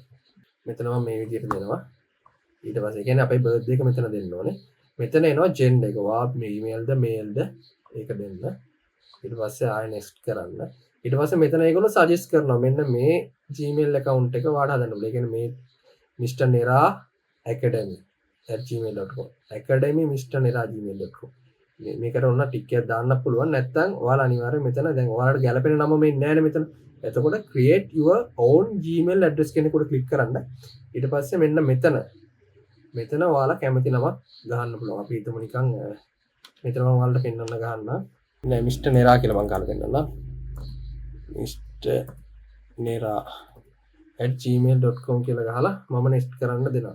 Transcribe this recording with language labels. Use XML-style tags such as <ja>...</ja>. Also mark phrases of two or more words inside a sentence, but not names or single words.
<si>මෙතන මම මේ විදිහට දෙනවා. ඊට පස්සේ කියන්නේ අපේ බර්ත්ඩේ එක මෙතන දෙන්න ඕනේ. මෙතන එනවා gender එක. ඔයා emailද mailද ඒක දෙන්න. ඊට පස්සේ ආයෙ next කරන්න. ඊට පස්සේ මෙතන ඒගොල්ලෝ suggest කරනවා මෙන්න මේ Gmail account එක ඔයාට හදන්න ඕනේ. ඒ කියන්නේ මේ Mr. Nera academy@gmail.com academy Mr. Nera gmail.com මේකට ඔන්න ටික් එකක් දාන්න පුළුවන්. නැත්නම් ඔයාලා අනිවාර්යයෙන් මෙතන දැන් ඔයාලට ගැලපෙන නම මේ නැහැ නේ මෙතන. එතකොට</si> <en>create your own Gmail address</en> <si>කෙනෙක් උඩ ක්ලික් කරන්න. ඊට පස්සේ මෙන්න මෙතන ඔයාලා කැමති නමක් ගහන්න පුළුවන්. අපි හිතමු නිකන් මෙතන මම ඔයාලට පෙන්වන්න ගහන්න. නෑ Mr. Nera කියලා මම ගහලා පෙන්නන්නම්. Mr. Nera@gmail.com කියලා ගහලා මම next කරන්න දෙනවා.</si>